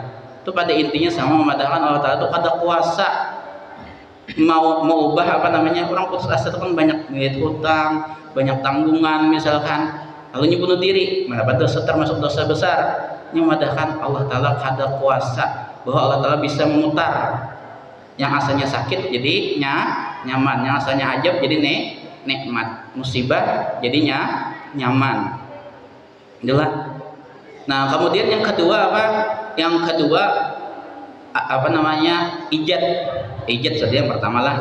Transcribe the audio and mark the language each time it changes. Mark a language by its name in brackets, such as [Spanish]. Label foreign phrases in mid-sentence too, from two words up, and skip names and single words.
[Banjar] Itu pada intinya sama memadahkan Allah Ta'ala itu kada kuasa mau ubah apa namanya, orang putus asa itu kan banyak hutang, banyak tanggungan misalkan, lalu bunuh diri, mendapat dosa termasuk dosa besar. Ini memadahkan Allah Ta'ala kada kuasa, bahwa Allah Ta'ala bisa memutar yang asalnya sakit jadi nyaman, yang asalnya ajab jadi nikmat, musibah jadinya nyaman. Itulah. Nah kemudian yang kedua apa? Yang kedua apa namanya, ijad saja yang pertama lah.